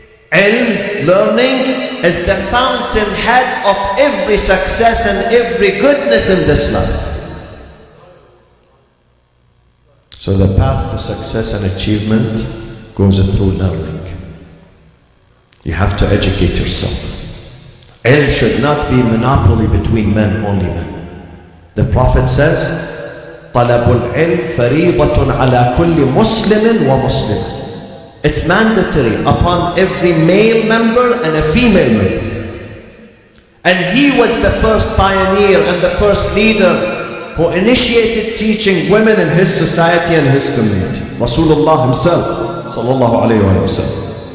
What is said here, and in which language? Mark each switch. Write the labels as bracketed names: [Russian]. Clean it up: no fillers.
[English] Ilm, learning, is the fountainhead of every success and every goodness in this life. So the path to success and achievement goes through learning. You have to educate yourself. Ilm should not be monopoly between men, only men. The Prophet says, [Arabic] طلب العلم فريضة على كل مسلم ومسلمة. [English] It's mandatory upon every male member and a female member. And he was the first pioneer and the first leader who initiated teaching women in his society and his community. Rasulullah himself, [Arabic] sallallahu alayhi wa sallam.